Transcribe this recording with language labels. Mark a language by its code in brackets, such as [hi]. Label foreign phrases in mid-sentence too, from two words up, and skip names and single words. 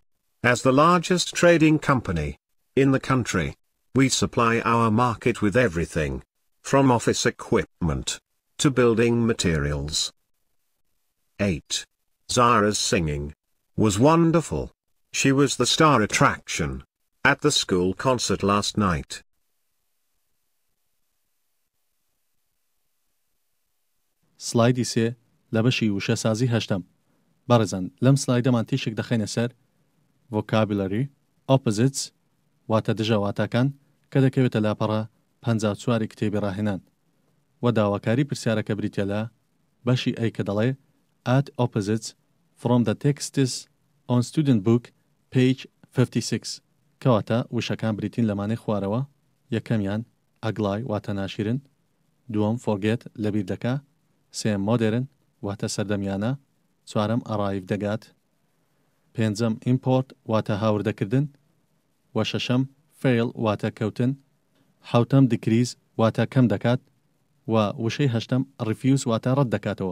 [en] As the largest trading company in the country, we supply our market with everything from office equipment to building materials. 8. Zara's singing was wonderful. She was the star attraction at the school concert last night. [ckb] سلایدی سێ لە بەشی وشەسازی هەشتم. بەڕێزان لەم سلایدەمان تیشێک دەخەینە سەر [en] vocabulary, opposites, [ckb] واتە دژەواتەکان کە دەکەوێتە لاپەڕە 54 کتێبی ڕاهێنان. و داواکاری پرسیارەکە بریتە لە بەشی ئەی کە دەڵێ [en] add opposites from the texts on student book page 56 [ckb] کەواتە وشەکان بریتین لەمانەی خوارەوە. یەکەمیان ئەگڵای واتە ناشرن، دووەم forget لەبیر دەکا، سێم modern واتە سەردەمیانە، چوارەم arrive دەگات، پێنجەم import واتە هاوردەکردن، و شەشەم fail واتە کەوتن، حوتەم decrease واتە کەم دەکات، و وشەی هەشتەم refuse واتە ڕەت دەکاتەوە.